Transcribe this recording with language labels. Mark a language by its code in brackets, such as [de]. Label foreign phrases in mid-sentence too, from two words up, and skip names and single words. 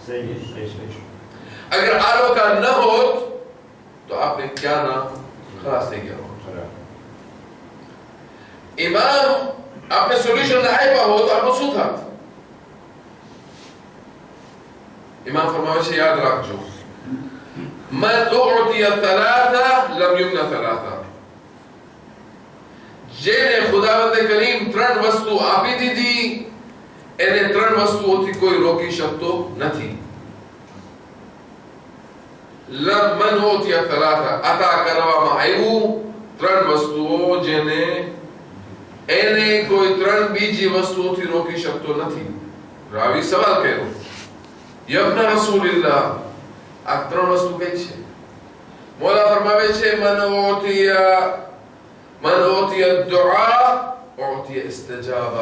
[gu] અગર આ લોકો ન હોત તો આપણે ક્યાં ના ખાસ થઈ ગયા હોત. ઇમામ આપણે સોલ્યુશન આપ્યા હોત તો આપણું શું થાત? ઇમામ ફરમાવે છે યાદ રાખજો, [ar] من أعطي ثلاثة لم يمنع ثلاثة. [gu] જેને ખુદાવંદ કરીમ ત્રણ વસ્તુ આપી દીધી એને ત્રણ વસ્તુઓથી કોઈ રોકી શકતો નથી. [ar] من أعطي ثلاثة [gu] عطا કરવામાં આવ્યું ત્રણ વસ્તુઓ જેને એને કોઈ ત્રણ બીજી વસ્તુઓથી રોકી શકતો નથી. રાવી સવાલ કર્યો, [ar] يا ابن رسول الله [gu] આ ત્રણ વસ્તુ કઈ છે? મોલા ફરમાવે છે [ar] من أوتي دعاء أوتي استجابة.